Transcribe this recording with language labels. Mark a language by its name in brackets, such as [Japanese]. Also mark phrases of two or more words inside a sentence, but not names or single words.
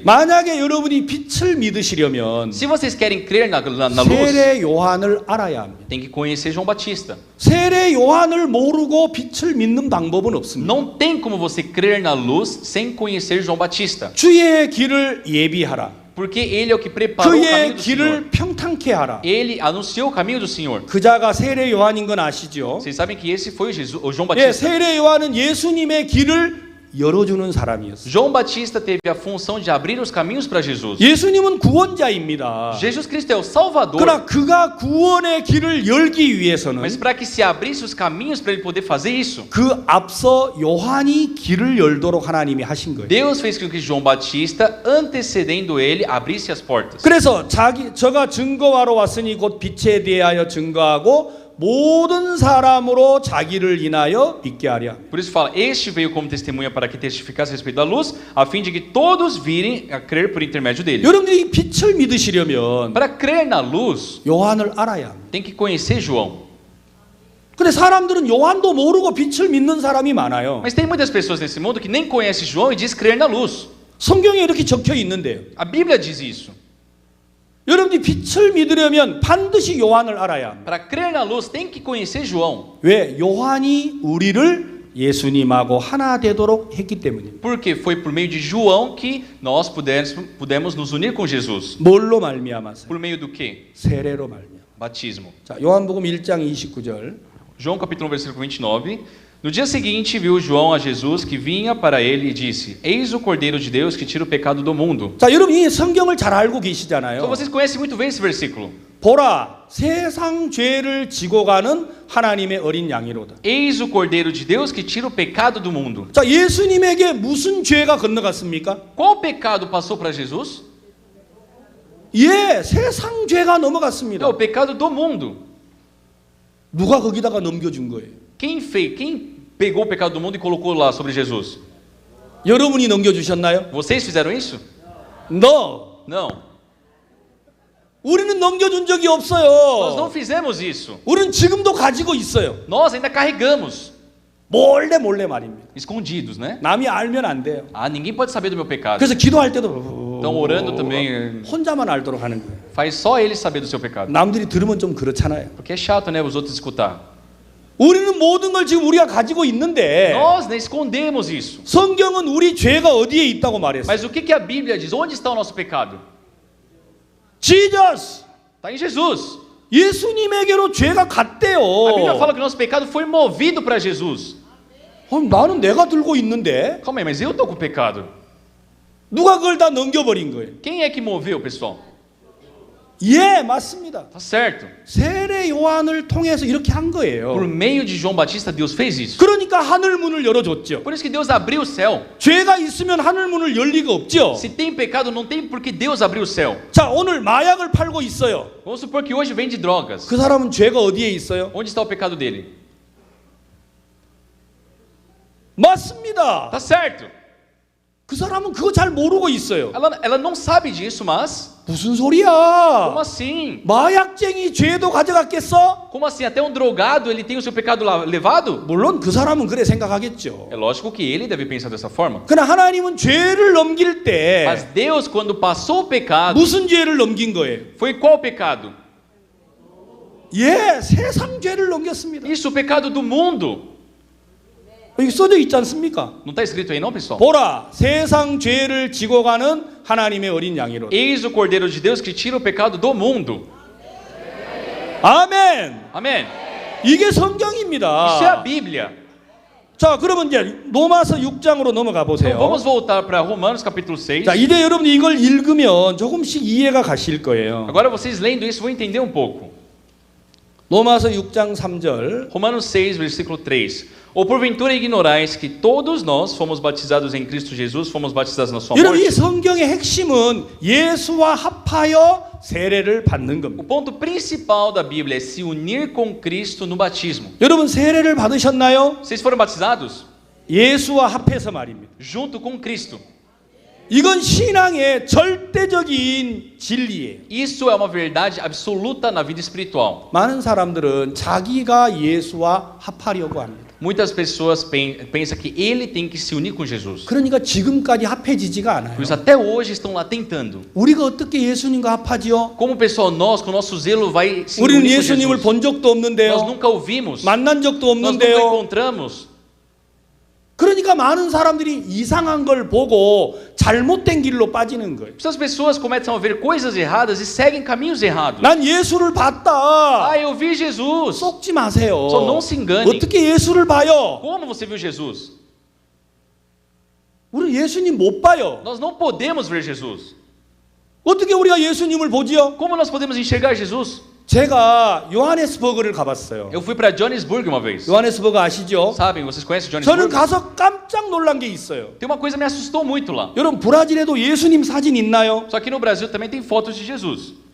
[Korean] 만약에 여러분이 빛을 믿으시려면 [Portuguese] Se vocês querem crer na luz, [Korean] 세례 요한을 알아야 합니다. [Portuguese] tem que conhecer João Batista. [Korean] 세례 요한을 모르고 빛을 믿는 방법은 없습니다. [Portuguese] Não tem como você crer na luz sem conhecer João Batista. [Korean] 주의 길을 예비하라. [Portuguese] Porque ele é o que preparou o caminho [Korean] 그의 [Portuguese] do Senhor. [Korean] 길을 평탄케 하라. [Portuguese] Ele anunciou o caminho do Senhor. [Korean] 그자가 세례 요한인 건 아시죠? [Portuguese] Vocês sabem que esse foi o João [Korean] 예, [Portuguese] Batista. [Korean] 세례 요한은 예수님의 길을 열어주는 사람이었어요. [Portuguese] João Batista teve a função de abrir os caminhos para Jesus. [Korean] 예수님은 구원자입니다. [Portuguese] Jesus Cristo é o Salvador. [Korean] 그러나 그가 구원의 길을 열기 위해서는 [Portuguese] Mas para que se abrisse os caminhos para ele poder fazer isso, [Korean] 그 앞서 요한이 길을 열도록 하나님이 하신 거예요. [Portuguese] Deus fez com que João Batista, antecedendo ele, abrisse as portas. [Korean] 그래서 저가 증거하러 왔으니 곧 빛에 대하여 증거하고 모든 사람으로 자기를 인하여 믿게 하랴. [Portuguese] Por isso fala, este veio como testemunha para que testificasse a respeito da luz, a fim de que todos virem a crer por intermédio dele. [Korean] 여러분들이 빛을 믿으시려면 [Portuguese] Para crer na luz, [Korean] 요한을 알아야 합니다. [Portuguese] tem que conhecer João. [Korean] 근데 사람들은 요한도 모르고 빛을 믿는 사람이 많아요. [Portuguese] Mas tem muitas pessoas nesse mundo que nem conhecem João e diz crer na luz. [Korean] 성경에 이렇게 적혀 있는데요. [Portuguese] A Bíblia diz isso. [Korean] 여러분이 빛을 믿으려면 반드시 요한을 알아야 합니다. [Portuguese] Para crer na luz, tem que conhecer João. [Korean] 왜? 요한이 우리를 예수님하고 하나 되도록 했기 때문입니다. [Portuguese] Porque foi por meio de João que nós pudemos nos unir com Jesus. [Korean] 뭘로 말미암아서? [Portuguese] Por meio do quê? [Korean] 세례로 말미암아. [Portuguese] Batismo. [Korean] 자, 요한복음 1장 29절. [Portuguese] João capítulo 1, versículo 29. No dia seguinte viu João a Jesus que vinha para ele e disse: Eis o Cordeiro de Deus que tira o pecado do mundo. [Korean] 자, 여러분 이 성경을 잘 알고 [Portuguese] Então [Korean] 계시잖아요. [Portuguese] vocês conhecem muito bem esse versículo. [Korean] 보라, 세상 죄를 지고 가는 하나님의 어린 양이로다. [Portuguese] Eis o Cordeiro de Deus que tira o pecado do mundo. [Korean] 자, 예수님에게 무슨 죄가 건너갔습니까? [Portuguese] Qual pecado passou para Jesus? [Korean] 예, 세상 죄가 [Portuguese] É [Korean] 넘어갔습니다. [Portuguese] o pecado do mundo. [Korean] 누가 거기다가 넘겨준 거예요? [Portuguese] Quem pegou o pecado do mundo e colocou lá sobre Jesus? [Korean] 여러분이 넘겨주셨나요? [Portuguese] Vocês fizeram isso? No. Não. [Korean] 우리는 넘겨준 적이 [Portuguese] Nós não [Korean] 없어요. [Portuguese] fizemos isso. [Korean] 우리는 지금도 가지고 있어요. [Portuguese] Nós ainda carregamos. [Korean] 몰래 말입니다. [Portuguese] Escondidos, né? [Korean] 남이 알면 안 돼요. [Portuguese] Ah, ninguém pode saber do meu pecado. [Korean] 그래서 기도할 때도 [Portuguese] Estão orando também. [Korean] 혼자만 알도록 하는 거예요. [Portuguese] Faz só ele saber do seu pecado. [Korean] 남들이 들으면 좀 그렇잖아요. [Portuguese] Porque é chato, né? Os outros escutar. [Korean] 우리는 모든 걸 지금 우리가 가지고 있는데 [Portuguese] Nós escondemos isso. [Korean] 성경은 우리 죄가 어디에 있다고 말했어요. [Portuguese] Mas o que a Bíblia diz? Onde está o nosso pecado? Jesus. Está em Jesus. [Korean] 예수님에게로 죄가 갔대요. [Portuguese] A Bíblia fala que o nosso pecado foi movido para Jesus. [Korean] 나는 내가 들고 있는데 [Portuguese] Calma aí, mas eu estou com pecado. [Korean] 누가 그걸 다 넘겨버린 거예요. [Portuguese] Quem é que moveu, pessoal? [Korean] 예, 맞습니다. [Portuguese] Tá certo. [Korean] 세례 요한을 통해서 이렇게 한 거예요. [Portuguese] Por meio de João Batista, Deus fez isso. [Korean] 그러니까 하늘 문을 열어줬죠. [Portuguese] Por isso que Deus abriu o céu. [Korean] 죄가 있으면 하늘 문을 열 리가 없죠. [Portuguese] Se tem pecado, não tem porque Deus abriu o céu. [Korean] 자, 오늘 마약을 팔고 있어요. [Portuguese] Vamos supor que hoje vende drogas. [Korean] 그 사람은 죄가 어디에 있어요? [Portuguese] Onde está o pecado dele? [Korean] 맞습니다. [Portuguese] Tá certo. [Korean] 그 사람은 그거 잘 모르고 있어요. [Portuguese] Ela não sabe disso, mas [Korean] 무슨 소리야? [Portuguese] como assim? [Korean] 마약쟁이 죄도 가져갔겠어? [Portuguese] Como assim? Até um drogado ele tem o seu pecado levado? [Korean] 물론 그 사람은 그래 생각하겠죠. [Portuguese] É lógico que ele deve pensar dessa forma. [Korean] 그러나 하나님은 죄를 넘길 [Portuguese] Mas [Korean] 때 [Portuguese] Deus, quando passou o pecado, [Korean] 무슨 죄를 넘긴 거예요? [Portuguese] foi qual pecado? [Korean] 예, 세상 죄를 넘겼습니다. [Portuguese] Isso, o pecado do mundo. [Korean] 여기 써져 있지 않습니까? [Portuguese] Não está escrito aí não, pessoal? [Korean] 보라, 세상 죄를 지고 가는 하나님의 어린 양이로다. [Portuguese] Eis o Cordeiro de Deus que tira o pecado do mundo. [Korean] 아멘. [Portuguese] Amém. [Korean] 이게 [Portuguese] Isso é a [Korean] 성경입니다. [Portuguese] Bíblia. [Korean] 자, 그러면 이제 로마서 6장으로 넘어가 [Portuguese] Então, [Korean] 보세요. [Portuguese] vamos voltar para Romanos capítulo 6. [Korean] 자, 이제 여러분이 이걸 읽으면 조금씩 이해가 가실 거예요. [Portuguese] Agora vocês lendo isso vão entender um pouco. [Korean] 로마서 6장 3절. [Portuguese] Romanos 6, versículo 3. Ou porventura ignorais que todos nós fomos batizados em Cristo Jesus, fomos batizados na sua [Korean] 여러분 이 [Portuguese] morte? [Korean] 성경의 핵심은 예수와 합하여 세례를 받는 [Portuguese] O [Korean] 겁니다. [Portuguese] ponto principal da Bíblia é se unir com Cristo no batismo. [Korean] 여러분 세례를 받으셨나요? [Portuguese] Vocês foram batizados? [Korean] 예수와 합해서 말입니다. [Portuguese] Junto com Cristo. [Korean] 이건 신앙의 절대적인 진리예요. [Portuguese] Isso é uma verdade absoluta na vida espiritual. [Korean] 많은 사람들은 자기가 예수와 합하려고 합니다. [Portuguese] Muitas pessoas pensam que ele tem que se unir com Jesus. [Korean] 그러니까 지금까지 합해지지가 않아요. [Portuguese] Por isso até hoje estão lá tentando. [Korean] 우리가 어떻게 예수님과 합하지요? [Portuguese] Como pessoal, nós com o nosso zelo vai se [Korean] 우리는 [Portuguese] unir com [Korean] 예수님을 [Portuguese] Jesus. [Korean] 본 적도 [Portuguese] Nós [Korean] 없는데요. [Portuguese] nunca ouvimos. [Korean] 만난 적도 [Portuguese] Nós nunca [Korean] 없는데요. [Portuguese] encontramos. [Korean] 그러니까 많은 사람들이 이상한 걸 보고 잘못된 길로 빠지는 거예요. [Portuguese] Essas pessoas começam a ver coisas erradas e seguem caminhos errados. [Korean] 난 예수를 봤다. [Portuguese] Ah, eu vi Jesus. [Korean] 속지 마세요. [Portuguese] Só não se engane. [Korean] 어떻게 예수를 봐요? [Portuguese] Como você viu Jesus? [Korean] 우리 예수님 못 봐요. [Portuguese] Nós não podemos ver Jesus. [Korean] 어떻게 우리가 예수님을 보지요? [Portuguese] Como nós podemos enxergar Jesus? [Korean] 제가 요하네스버그를 가봤어요. [Portuguese] Eu fui para Johannesburg uma vez. [Korean] 요하네스버그 아시죠? [Portuguese] Sabem, vocês conhecem [Korean] 저는 [Portuguese] Johannesburg? [Korean] 가서 깜짝 놀란 게 있어요. [Portuguese] Tem uma coisa que me assustou muito lá. [Korean] 여러분 브라질에도 예수님 사진 있나요? [Portuguese] Só que no Brasil também tem fotos de Jesus.